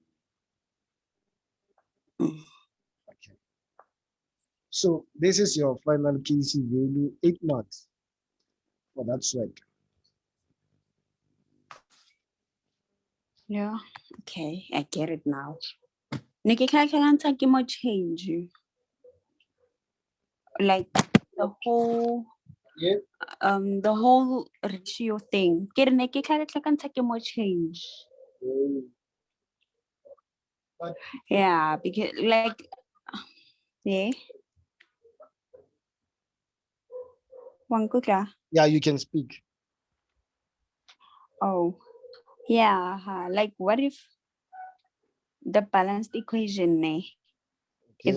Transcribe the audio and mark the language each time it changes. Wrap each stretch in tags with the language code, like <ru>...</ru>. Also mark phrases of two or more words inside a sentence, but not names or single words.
<en>Okay. So this is your final KC value, 8 marks for that sweat. Yeah. Okay, I get it now.</en> <tn>Nikikhakhela ke mo change.</tn> <en>Like the whole Yeah. the whole ratio thing.</en> <tn>Ke re ne ke tlhakatlhakantsha ke mo change.</tn> <en>But Yeah, because like yeah.</en> <tn>Wankutla.</tn> <en>yeah, you can speak. Oh. Yeah, like what if the balanced equation is</en>